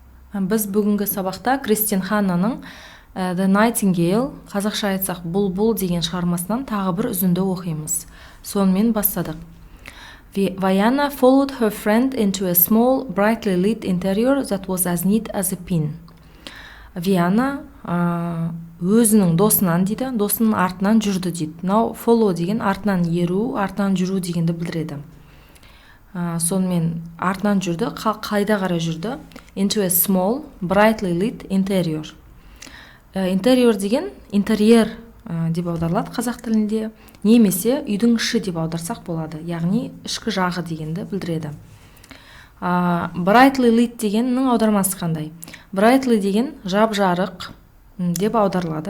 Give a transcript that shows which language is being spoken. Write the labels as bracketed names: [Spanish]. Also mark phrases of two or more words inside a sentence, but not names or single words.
[Kazakh] Біз бүгінгі сабақта Кристин Ханнаның The Nightingale, қазақша айтсақ бұлбұл деген шығармасынан тағы бір үзінді оқимыз. Сонымен бастадық. [English] Vaiana followed her friend into a small, brightly lit interior that was as neat as a pin. [Kazakh] Виана өзінің досынан дейді, досының артынан жүрді дейді. Мынау follow деген артынан еру, артынан жүру дегенді білдіреді. Сонымен артынан жүрді, қайда қарай жүрді? [English] Into a small, brightly lit interior. [Kazakh] Interior деген интерьер деп аударылады қазақ тілінде, немесе үйдің іші деп аударсақ болады, яғни ішкі жағы дегенді білдіреді. [English] Brightly lit [Kazakh] дегеннің аудармасы қандай? Brightly деген жап-жарық деп аударылады.